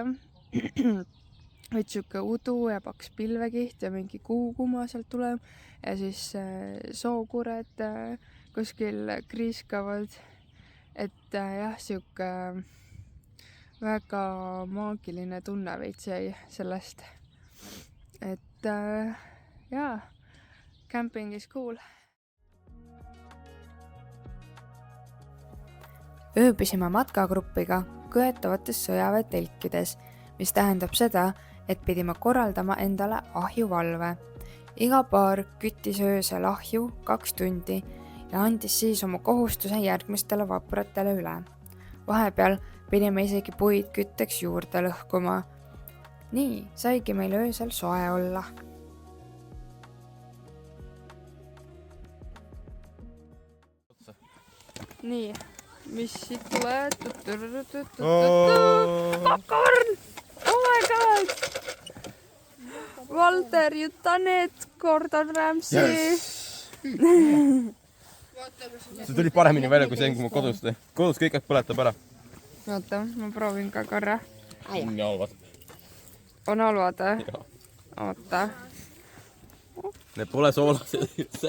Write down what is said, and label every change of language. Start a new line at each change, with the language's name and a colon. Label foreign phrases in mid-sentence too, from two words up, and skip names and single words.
Estonian: Võid siuke udu ja paks pilvekiht ja mingi kuukuma sealt tuleb ja siis sookured kuskil kriiskavad. Et jah, siuke väga maagiline tunne veits jäi sellest. Et jaa,
English: camping is cool.
Estonian: Ööbisime matkagruppiga kõetavates sõjaväetelkides, mis tähendab seda, et pidime korraldama endale ahjuvalve. Iga paar küttis öösel ahju 2 tundi ja andis siis oma kohustuse järgmistele vapratele üle. Vahepeal pidime isegi puid kütteks juurde lõhkuma. Nii saigi meil öösel soe olla. Nii, mis siit tuleb?
English: Popcorn! Oh my god! Valter, you done it! Gordon Ramsay!
Estonian: See tuli paremini välja kui see, kui ma kodus tein. Kodus kõik põletab ära. Oota, ma proovin ka korra. On halvad. On halvad, eh? Oota. Need pole soolased üldse.